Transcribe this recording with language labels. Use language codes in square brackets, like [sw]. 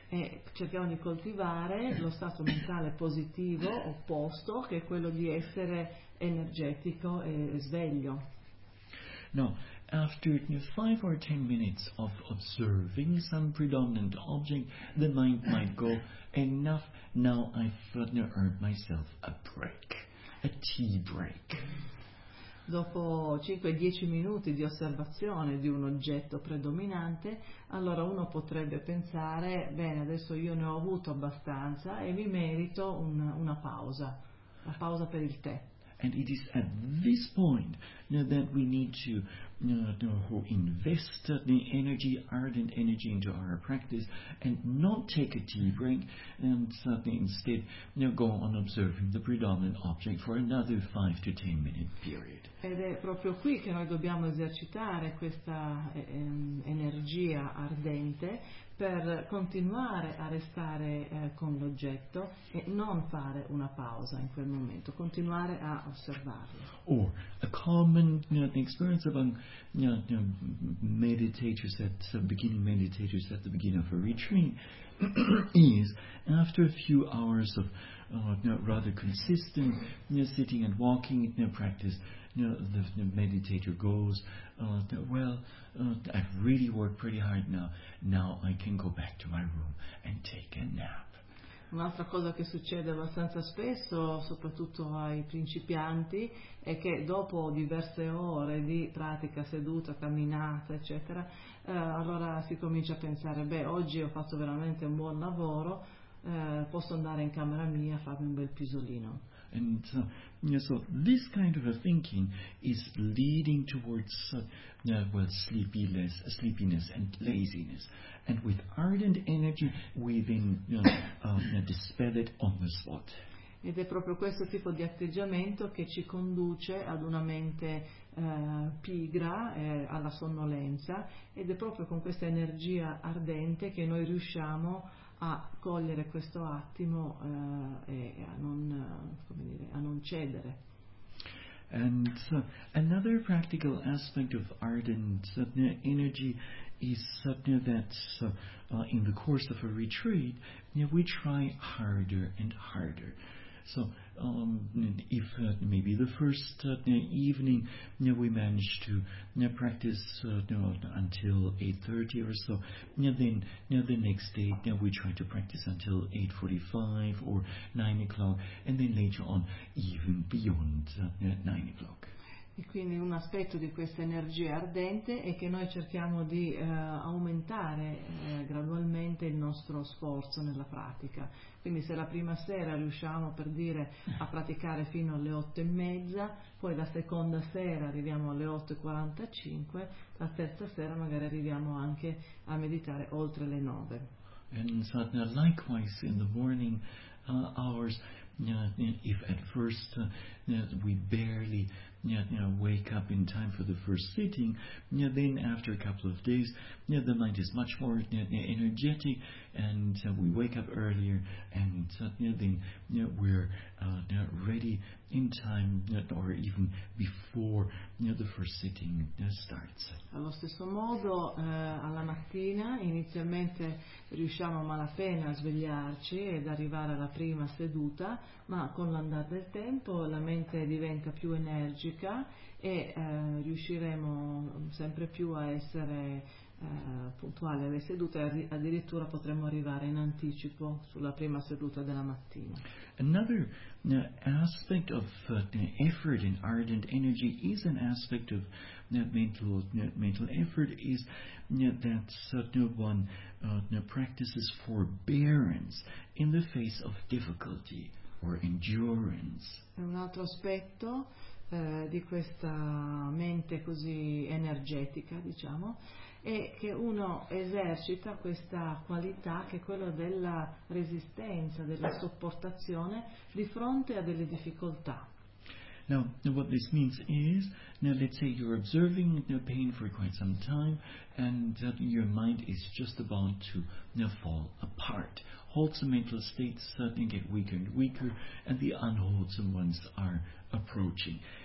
[it] E cerchiamo di coltivare lo stato mentale positivo opposto, che è quello di essere energetico e sveglio. [en] Now, after 5 or 10 minutes of observing some predominant object, the mind might go, enough, now I've earned myself a break, a tea break. [it] dopo 5-10 minuti di osservazione di un oggetto predominante, allora uno potrebbe pensare, bene, adesso io ne ho avuto abbastanza e mi merito una pausa, la pausa per il tè. [en] And it is at this point that we need to invest the energy, ardent energy, into our practice and not take a tea break and suddenly instead go on observing the predominant object for another 5-10 minute period. [it] Ed è proprio qui che noi dobbiamo esercitare questa energia ardente per continuare a restare con l'oggetto e non fare una pausa in quel momento, continuare a osservarlo. [en] Or a common experience among beginning meditators at the beginning of a retreat is after a few hours of rather consistent sitting and walking in practice, the meditator goes, I've really worked pretty hard now I can go back to my room and take a nap. [it] Un'altra cosa che succede abbastanza spesso, soprattutto ai principianti, è che dopo diverse ore di pratica seduta, camminata, eccetera, allora si comincia a pensare, oggi ho fatto veramente un buon lavoro, posso andare in camera mia a farmi un bel pisolino. [en] And so this kind of a thinking is leading towards sleepiness and laziness. And with ardent energy, we then dispel it on the spot. [it] Ed è proprio questo tipo di atteggiamento che ci conduce ad una mente pigra, alla sonnolenza, ed è proprio con questa energia ardente che noi riusciamo a cogliere questo attimo e a non cedere. [en] And another practical aspect of ardent energy is in the course of a retreat, we try harder and harder. So if maybe the first evening we manage to practice until 8:30 or so, then the next day we try to practice until 8:45 or 9 o'clock, and then later on even beyond 9 o'clock. [it] E quindi un aspetto di questa energia ardente è che noi cerchiamo di aumentare gradualmente il nostro sforzo nella pratica. Quindi se la prima sera riusciamo, per dire, a praticare fino alle 8:30, poi la seconda sera arriviamo alle 8:45, la terza sera magari arriviamo anche a meditare oltre le 9. [en] And so now likewise in the morning hours, if at first we barely wake up in time for the first sitting, then after a couple of days the mind is much more energetic, and we wake up earlier, and then we're ready in time or even before the first sitting starts. [it] Allo stesso modo, alla mattina inizialmente riusciamo a malapena a svegliarci ed arrivare alla prima seduta, ma con l'andare del tempo la mente diventa più energica e riusciremo sempre più a essere puntuali alle sedute, addirittura potremmo arrivare in anticipo sulla prima seduta della mattina. [en] Another aspect of effort and ardent energy is an aspect of mental effort is that one practices forbearance in the face of difficulty or endurance. [it] È un altro aspetto di questa mente così energetica, diciamo, è che uno esercita questa qualità che è quella della resistenza, della sopportazione di fronte a delle difficoltà. [en] Now, what this means is, now let's say you're observing pain for quite some time and your mind is just about to fall apart. Wholesome mental states suddenly get weaker and weaker, and the unwholesome ones are approaching.